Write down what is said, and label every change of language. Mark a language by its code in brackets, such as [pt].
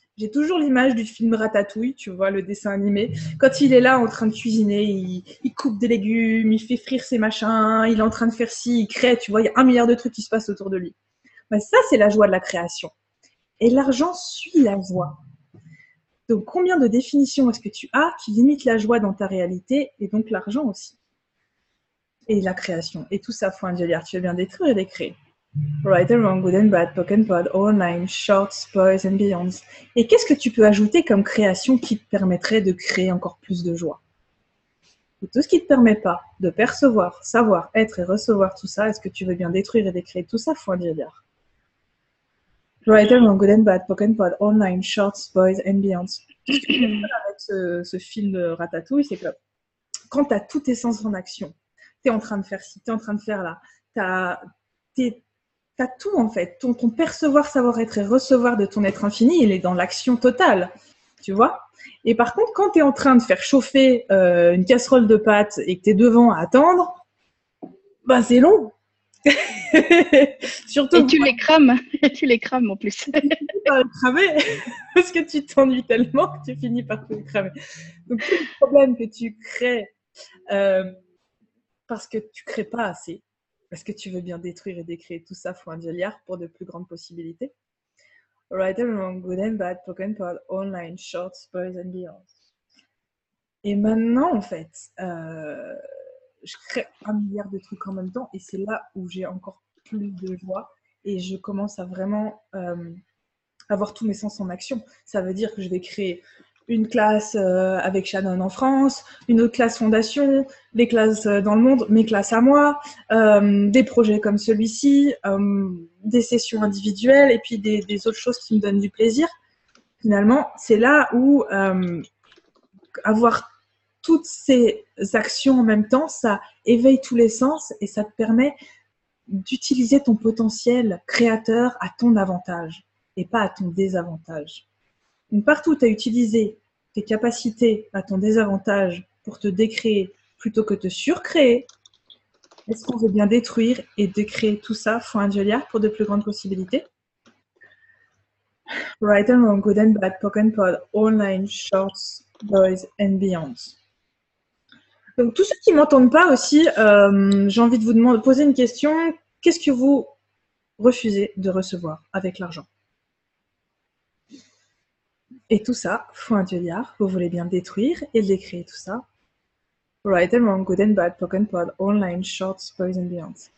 [fr] J'ai toujours l'image du film Ratatouille, tu vois, le dessin animé. Quand il est là en train de cuisiner, il coupe des légumes, il fait frire ses machins, il est en train de faire ci, il crée, tu vois, il y a 1 milliard de trucs qui se passent autour de lui. Ben, ça, c'est la joie de la création. Et l'argent suit la joie. Donc, combien de définitions est-ce que tu as qui limitent la joie dans ta réalité et donc l'argent aussi? Et la création. Et tout ça, fois un dioliard, tu veux bien détruire et décréer. [en] Right and wrong, good and bad, poke and pod, all nine, shorts, boys and beyonds. [fr] Et qu'est-ce que tu peux ajouter comme création qui te permettrait de créer encore plus de joie? Et tout ce qui ne te permet pas de percevoir, savoir, être et recevoir tout ça, est-ce que tu veux bien détruire et décréer tout ça, fois un dioliard? [en] Right and wrong, good and bad, poke and pod, all nine, shorts, boys and beyonds. [fr] Ce que je veux dire avec ce film de Ratatouille, c'est que quand tu as tous tes sens en action, tu es en train de faire ci, tu es en train de faire là, tu es t'as tout en fait. Ton percevoir, savoir être et recevoir de ton être infini, il est dans l'action totale, tu vois. Et par contre, quand tu es en train de faire chauffer une casserole de pâtes et que tu es devant à attendre, bah c'est long. Surtout Et tu les crames. Et tu les crames en plus. tu finis par les cramer parce que tu t'ennuies tellement que tu finis par te cramer. Donc, tous les problèmes que tu crées parce que tu crées pas assez, parce que tu veux bien détruire et décréer tout ça, faut un milliard pour de plus grandes possibilités. [en] Right and wrong, good and bad, pocket pod, online, shorts, boys and beyond. [fr] Et maintenant, en fait, je crée 1 milliard de trucs en même temps et c'est là où j'ai encore plus de joie et je commence à vraiment avoir tous mes sens en action. Ça veut dire que je vais créer une classe avec Shannon en France, une autre classe fondation, des classes dans le monde, mes classes à moi, des projets comme celui-ci, des sessions individuelles et puis des autres choses qui me donnent du plaisir. Finalement, c'est là où avoir toutes ces actions en même temps, ça éveille tous les sens et ça te permet d'utiliser ton potentiel créateur à ton avantage et pas à ton désavantage. Donc, partout où tu as utilisé tes capacités à ton désavantage pour te décréer plutôt que te surcréer, est-ce qu'on veut bien détruire et décréer tout ça fois 1 milliard pour de plus grandes possibilités? [en] Right and wrong, good and bad, poke and pod, online, shorts, boys and beyond. [fr] Donc, tous ceux qui ne m'entendent pas aussi, j'ai envie de vous poser une question. Qu'est-ce que vous refusez de recevoir avec l'argent? Et tout ça, fois 1 milliard, vous voulez bien détruire et décréer tout ça. [en] Right and wrong, good and bad, poke and pod, online, shorts, boys and beyond.